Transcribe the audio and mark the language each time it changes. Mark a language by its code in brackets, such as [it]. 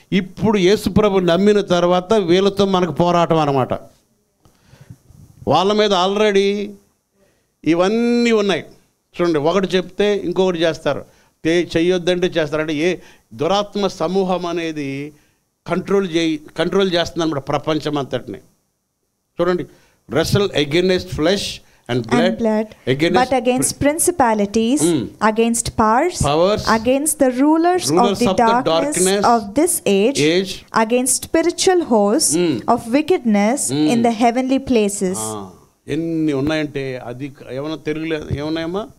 [te] ఇప్పుడు యేసుప్రభు నమ్మిన తర్వాత వీళ్ళతో మనకు పోరాటం అన్నమాట. వాళ్ళ మీద ఆల్రెడీ ఇవన్నీ ఉన్నాయి. చూడండి, ఒకటి చెప్తే ఇంకొకటి చేస్తారు, చెయ్యొద్దంటే చేస్తారు. అంటే దురాత్మ సమూహం అనేది కంట్రోల్ చేస్తుంది అన్నమాట ప్రపంచం అంతటిని. చూడండి, [en] wrestle against flesh and blood, but against principalities, against powers, against the rulers of the darkness of this age, against spiritual hosts of wickedness in the heavenly places. [te] ఎన్ని ఉన్నాయంటే అది ఏమన్నా తెలుగులో ఏమన్నాయమ్మా?